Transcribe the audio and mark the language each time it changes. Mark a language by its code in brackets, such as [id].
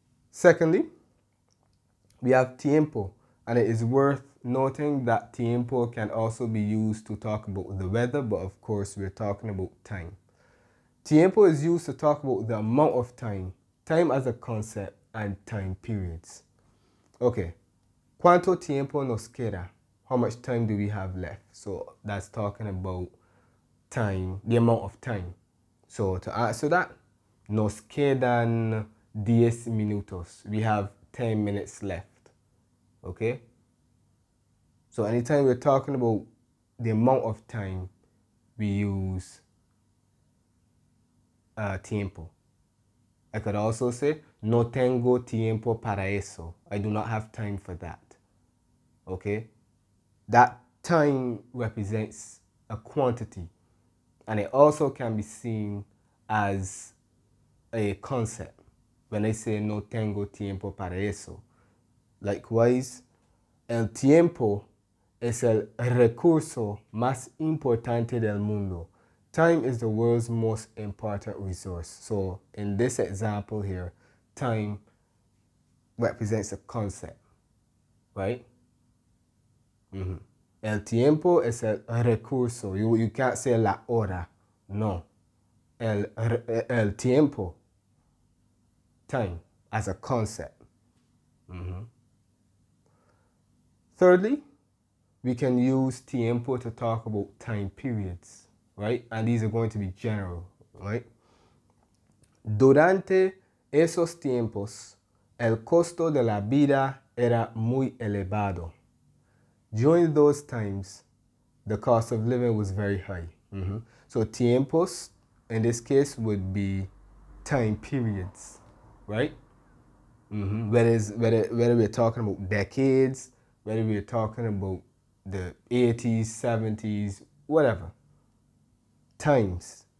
[en] Secondly, we have tiempo, and it is worth noting that tiempo can also be used to talk about the weather, but of course we're talking about time. Tiempo is used to talk about the amount of time, time as a concept, and time periods. [es] Okay, ¿cuánto tiempo nos queda? [en] How much time do we have left? So that's talking about time, the amount of time. So to answer that, [es] nos quedan 10 minutos. [en] We have 10 minutes left. Okay? So anytime we're talking about the amount of time, we use tiempo. I could also say, [es] no tengo tiempo para eso. [en] I do not have time for that. Okay? That time represents a quantity, and it also can be seen as a concept when I say [es] no tengo tiempo para eso. Likewise, el tiempo es el recurso más importante del mundo. [en] Time is the world's most important resource. So in this example here, time represents a concept, right? [es] El tiempo es el recurso. [en] You can't say [es] la hora. No. [en] El tiempo, time, as a concept. Thirdly, we can use tiempo to talk about time periods, right? And these are going to be general, right? [es] Durante esos tiempos, el costo de la vida era muy elevado. [en] During those times, the cost of living was very high. So tiempos, in this case, would be time periods, right? Whether we're talking about decades, whether we're talking about the 80s, 70s, whatever. Times.